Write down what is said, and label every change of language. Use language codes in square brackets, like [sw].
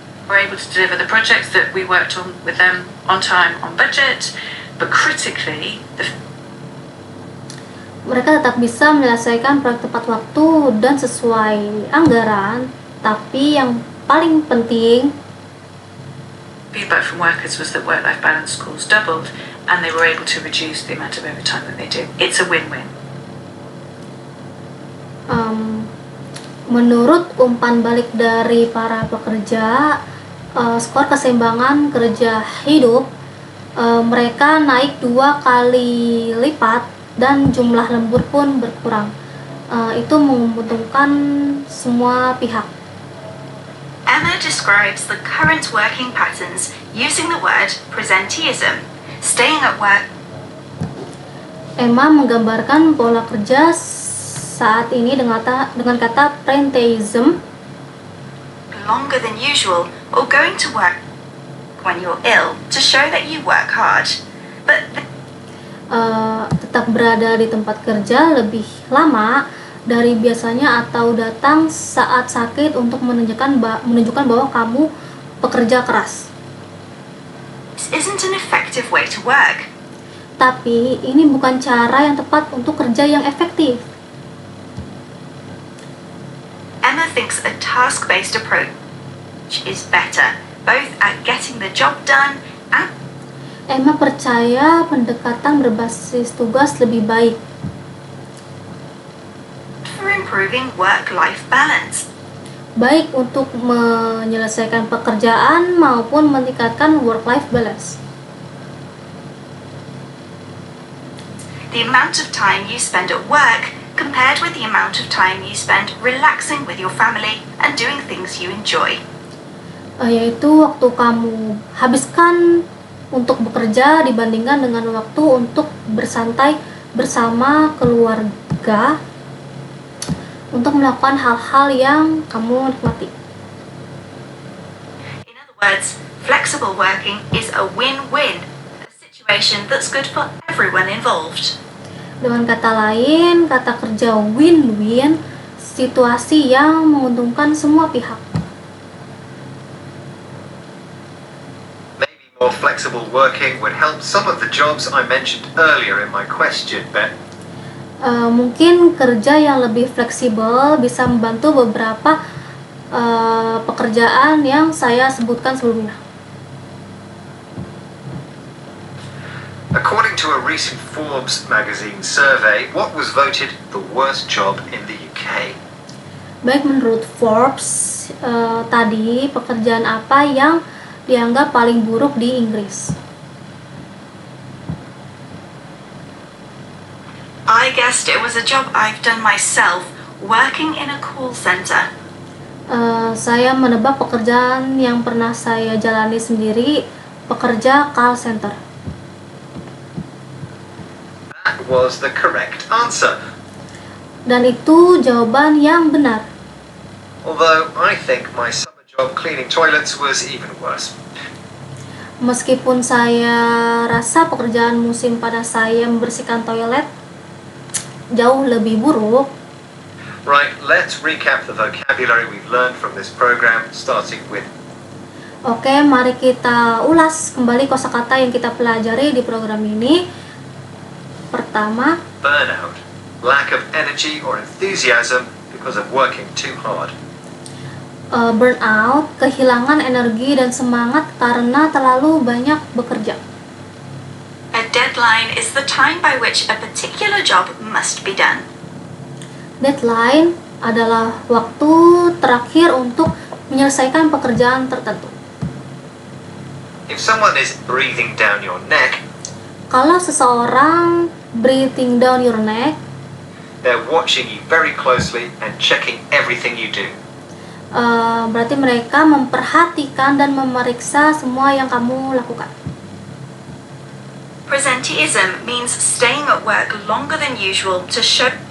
[en] were able to deliver the projects that we worked on with them on time, on budget, but critically, [id] Mereka tetap bisa menyelesaikan proyek tepat waktu dan sesuai anggaran, tapi yang paling penting, [en] feedback from workers was that work-life balance scores doubled and they were able to reduce the amount of overtime that they do. It's a win-win. [id] menurut umpan balik dari para pekerja, skor keseimbangan kerja hidup mereka naik 2 kali lipat dan jumlah lembur pun berkurang. Itu menguntungkan semua pihak. [en] Emma describes the current working patterns using the word presenteeism, staying at work [id] Emma menggambarkan pola kerja saat ini dengan kata presenteeism, [en] longer than usual, or going to work when you're ill to show that you work hard. But [id] tetap berada di tempat kerja lebih lama dari biasanya atau datang saat sakit untuk menunjukkan bahwa kamu pekerja keras. [en] this isn't an effective way to work. [id] Tapi ini bukan cara yang tepat untuk kerja yang efektif. [en] Emma thinks a task-based approach is better, both at getting the job done and [id] Emma percaya pendekatan berbasis tugas lebih baik [en] for improving work-life balance. [id] baik untuk menyelesaikan pekerjaan maupun meningkatkan work-life balance. [en] The amount of time you spend at work compared with the amount of time you spend relaxing with your family and doing things you enjoy. [id] Yaitu waktu kamu habiskan untuk bekerja dibandingkan dengan waktu untuk bersantai bersama keluarga untuk melakukan hal-hal yang kamu nikmati. [en] In other words, flexible working is a win-win, a situation that's good for everyone involved. [id] Dengan kata lain, kata kerja win-win, situasi yang menguntungkan semua pihak. [en] Maybe more flexible working would help some of the jobs I mentioned earlier in my question, but [id] Mungkin kerja yang lebih fleksibel bisa membantu beberapa pekerjaan yang saya sebutkan sebelumnya. [en] According to a recent Forbes magazine survey, what was voted the worst job in the UK? [id] Baik, menurut Forbes, tadi pekerjaan apa yang dianggap paling buruk di Inggris? [en] I guessed it was a job I've done myself, working in a call center. [id] Saya menebak pekerjaan yang pernah saya jalani sendiri, pekerja call center. [en] That was the correct answer. [id] Dan itu jawaban yang benar. [en] Although I think my summer job cleaning toilets was even worse. [id] Meskipun saya rasa pekerjaan musim panas saya membersihkan toilet jauh lebih buruk. [en] Right, let's recap the vocabulary we've learned from this program, starting with [id] Oke, mari kita ulas kembali kosakata yang kita pelajari di program ini. Pertama, [en] burnout, lack of energy or enthusiasm because of working too hard. [id] Burnout, kehilangan energi dan semangat karena terlalu banyak bekerja. [en] A deadline is the time by which a particular job must be done. [id] Deadline adalah waktu terakhir untuk menyelesaikan pekerjaan tertentu. [en] If someone is breathing down your neck, [id] Kalau seseorang [en] breathing down your neck, they're watching you very closely and checking everything you do. [id] berarti mereka memperhatikan dan memeriksa semua yang kamu lakukan. [en] Presenteeism means staying at work longer than usual to show